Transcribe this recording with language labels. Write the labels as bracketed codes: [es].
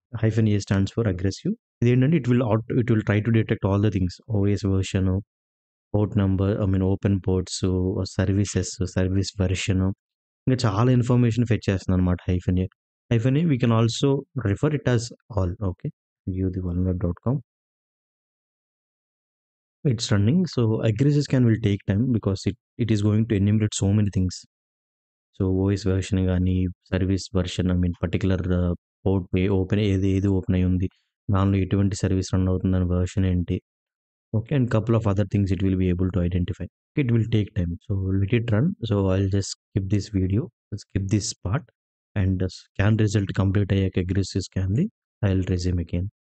[en] Hyphen A stands for aggressive. [te] ఇదేంటంటే [en] It will try to detect all the things. [te] OS version, port number, open ports, services, service version ఇంకా చాలా information fetch చేస్తుందనమాట hyphen ఏ. [en] Hyphen A we can also refer it as all. Okay. View the vulnerweb.com. It's running. So aggressive scan will take time because it is going to enumerate so many things. [te] So OS version గానీ, service version particular port open ఏది open అయ్యి ఉంది. దానిలో ఎటువంటి service run అవుతుందని version ఏంటి. Okay. [en] And couple of other things it will be able to identify. It will take time. So let it run. So I'll just skip this video, skip this part and scan result complete అయ్యాక aggressive స్కాన్‌ది I will resume again.